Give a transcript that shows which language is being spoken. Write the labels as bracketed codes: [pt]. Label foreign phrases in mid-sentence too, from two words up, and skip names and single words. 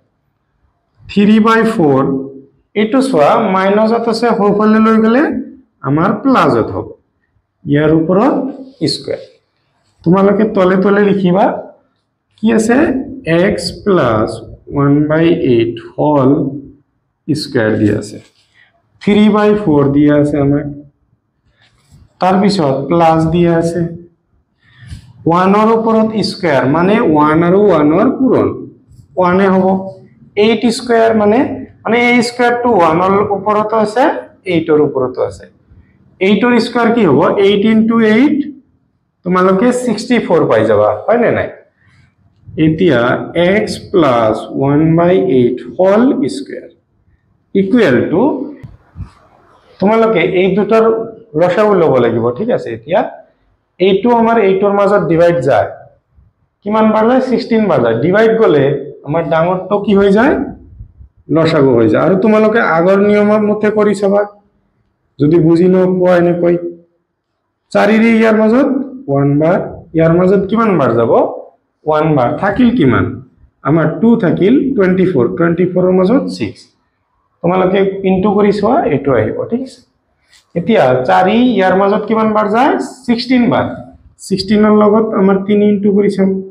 [as] 3/4 এইটু সোয়া মাইনাসত আছে হোফালে লৈ গলে আমাৰ প্লাসত হ'ব ইয়াৰ ওপৰত স্কয়ার তোমালোকে তলে তলে লিখিবা কি আছে [en] x plus 1/8 whole square [as] দিয়া আছে 3/4 দিয়া আছে আমাৰ তাৰ পিছত প্লাস দিয়া আছে 1 ৰ ওপৰত স্কয়াৰ মানে 1 আৰু 1 ৰ পূৰণ 1 এ হ'ব 8 স্কয়াৰ মানে a স্কয়াৰ টু 1 ৰ ওপৰত আছে 8 ৰ ওপৰত আছে 8 ৰ স্কয়াৰ কি হ'ব 8 * 8 তোমালোকে 64 পাই যাবা হয় নে নাই এতিয়া [en] x plus 1/8 whole square equal to [as] তোমালোকে এই দুটাৰ লসাগু লব লাগিব ঠিক আছে এতিয়া এইটো আমাৰ এইটোৰ মাজত ডিভাইড যায় কিমান বাৰ যায় 16 বাৰ যায় ডিভাইড গলে আমাৰ ডাঙৰটো কি হৈ যায় লসাগু হৈ যায় আৰু তোমালোকে আগৰ নিয়মৰ মতে কৰি চাবা যদি বুজি নোপোৱা এনে কই 4 ৰে ইয়াৰ মাজত 1 বাৰ ইয়াৰ মাজত কিমান বাৰ যাব 1 বাৰ থাকিল কিমান আমাৰ 2 থাকিল 24 24 ৰ মাজত 6 তোমালোকে ইনটু কৰি চোৱা এটো আহিব ঠিক আছে এতিয়া 4 ইয়াৰ মাজত কিমান বাৰ যায় 16 বাৰ 16 ৰ লগত আমাৰ 3 ইনটু কৰি চাম